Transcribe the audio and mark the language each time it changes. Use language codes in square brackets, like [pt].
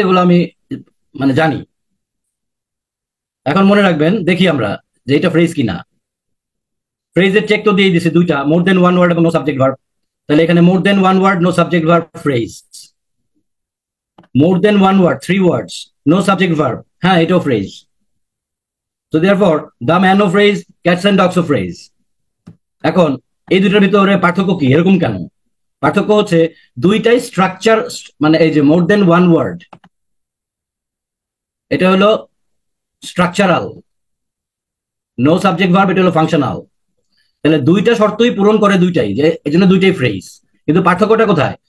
[bn] এগুলো আমি মানে জানি। এখন মনে রাখবেন, দেখি আমরা যে এটা ফ্রেজ কিনা। ফ্রেজের চেক তো দিয়ে দিছে দুইটা, [en] more than one word [bn] এবং [en] No subject verb. [bn] তাহলে এখানে [en] more than one word no subject verb phrase, more than one word 3 words no subject verb, [bn] হ্যাঁ এটাও phrase. [en] So therefore the man of phrase, cats and dogs of phrase। [bn] এখন এই দুইটার ভিতরে পার্থক্য কি, এরকম কেন? পার্থক্য হচ্ছে দুইটাই স্ট্রাকচার, মানে এই যে [en] more than one word, [bn] এটা হলো স্ট্রাকচারাল, [en] no subject verb [bn] এটা হলো ফাংশনাল। তাহলে দুইটা শর্তই পূরণ করে দুইটাই, যে এই জন্য দুইটাই ফ্রেজ। কিন্তু পার্থক্যটা কোথায়?